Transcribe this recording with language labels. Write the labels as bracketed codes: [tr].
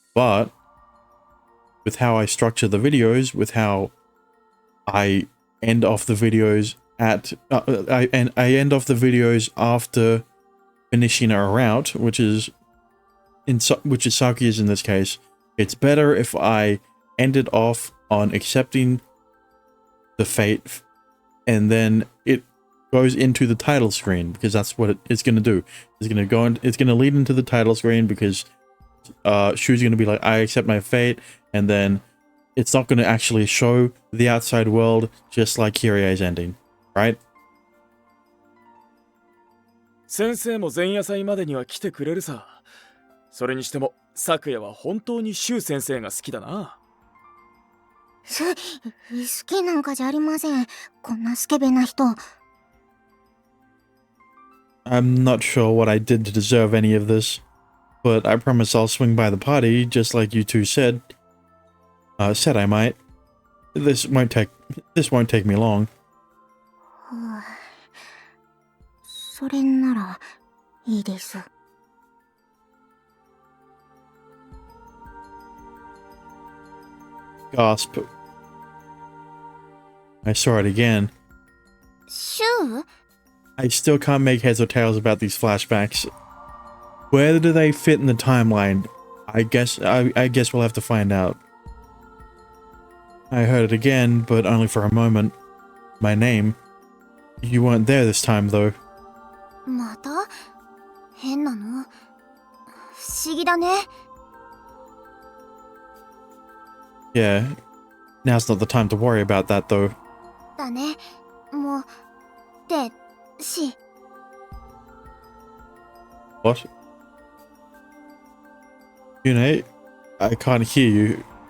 [en] But with how I structure the videos, with how I end off the videos at I end off the videos after finishing a route, which is Sakuya's in this case, it's better if I end it off on accepting the fate, and then it goes into the title screen, because that's what it's going to do. It's going to lead into the title screen, because Shu's going to be like, I accept my fate, and then it's not going to actually show the outside world, just like Kirie's ending, right? [ja] 先生も前夜祭までには来てくれるさ。それにしても咲夜は本当にシュウ先生が好きだな。好きなんかじゃありません。こんなスケベな人。 [en] I'm not sure what I did to deserve any of this, but I promise I'll swing by the party, just like you two said. Said I might. This won't take me long. [ja] それならいいです。 [en] Gasp. I saw it again. [ja] シュウ [en] I still can't make heads or tails about these flashbacks. Where do they fit in the timeline? I guess we'll have to find out. I heard it again, but only for a moment. My name. You weren't there this time, though. [ja] また変なの不思議だね。 [en] Yeah. Now's not the time to worry about that, though. [ja] だね。もう、で、し、 [en] What? Yune, I can't hear you.